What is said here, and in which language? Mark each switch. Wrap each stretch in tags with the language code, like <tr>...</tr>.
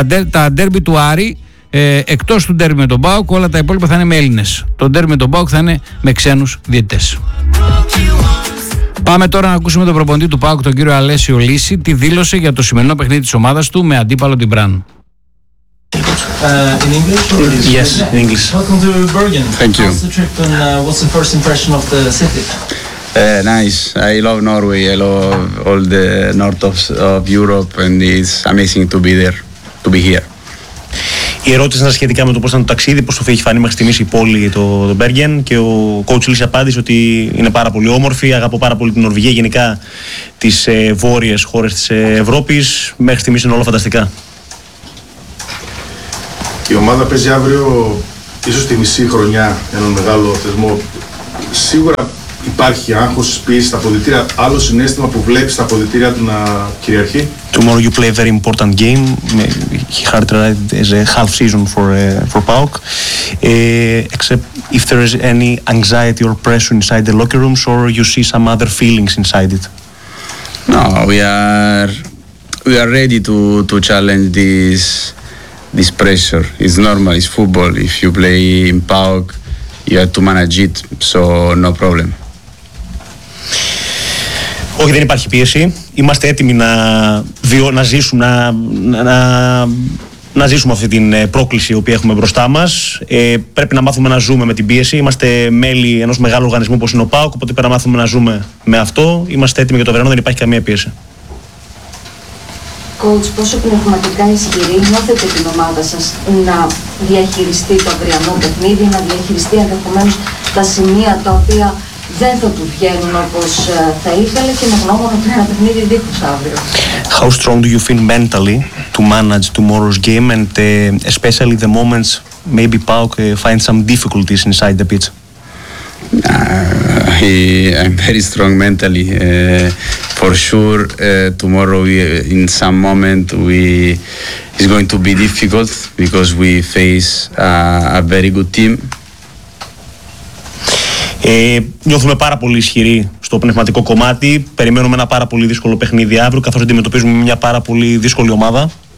<el>Τα ντέρμπι του Άρη, εκτός του ντέρμπι με τον ΠΑΟΚ, όλα τα υπόλοιπα θα είναι με Έλληνες. Το ντέρμπι με τον ΠΑΟΚ θα είναι με ξένους διαιτητές. Πάμε τώρα να ακούσουμε τον προπονητή του ΠΑΟΚ, τον κύριο Αλέσιο Λύση, τι δήλωσε για το σημερινό παιχνίδι της ομάδας του με αντίπαλο την Μπράν.</el> <en>In English? Yes, in English. Welcome to Bergen. Thank you. How's the trip and what's the first impression of the city? Nice. I love Norway. I love all the north of Europe and it's amazing to be there, to be here.</en> <el>Η ερώτηση ήταν σχετικά με το πώς ήταν το ταξίδι, πώς το έχει φανεί μέχρι στιγμής η πόλη, το Bergen, και ο coach Λύση απάντησε ότι είναι πάρα πολύ όμορφη, αγαπώ πάρα πολύ την Νορβηγία, γενικά τις βόρειες χώρες της Ευρώπης, μέχρι στιγμής είναι όλα φανταστικά. Η ομάδα παίζει αύριο ίσως τη μισή χρονιά έναν μεγάλο θεσμό. Σίγουρα υπάρχει άγχος, πίεση στα αποδυτήρια. Άλλο συνέστημα που βλέπεις στα αποδυτήρια του να κυριαρχεί?</el> <en>Tomorrow you play a very important game. He had tried as a half season for PAOK. Except if there is any anxiety or pressure inside the locker rooms or you see some other feelings inside it. No, we are ready to challenge this pressure. It's normal, it's football. If you play in PAOK, you have to manage it, so no problem.</en> <el>Όχι, δεν υπάρχει πίεση. Είμαστε έτοιμοι να ζήσουμε αυτή την πρόκληση που έχουμε μπροστά μας. Πρέπει να μάθουμε να ζούμε με την πίεση. Είμαστε μέλη ενός μεγάλου οργανισμού όπως είναι ο ΠΑΟΚ, οπότε πρέπει να μάθουμε να ζούμε με αυτό. Είμαστε έτοιμοι για το αυριανό, δεν υπάρχει καμία πίεση. Coach, πόσο πνευματικά ισχυρή νιώθετε την ομάδα σας να διαχειριστεί το αυριανό παιχνίδι, να διαχειριστεί ενδεχομένως τα σημεία τα οποία δεν θα του βγαίνουν όπως θα ήθελε και με γνώμονα ότι ένα παιχνίδι δίχως αύριο?</el> <en>How strong do you feel mentally to manage tomorrow's game and especially the moments maybe PAOK find some difficulties inside the pitch? I'm very strong mentally. For sure, tomorrow in some moment it's going to be difficult because we face a very good team.</en> <el>Νιώθουμε πάρα πολύ ισχυροί στο πνευματικό κομμάτι. Περιμένουμε ένα πάρα πολύ δύσκολο παιχνίδι αύριο, καθώς αντιμετωπίζουμε μια πάρα πολύ δύσκολη ομάδα.</el>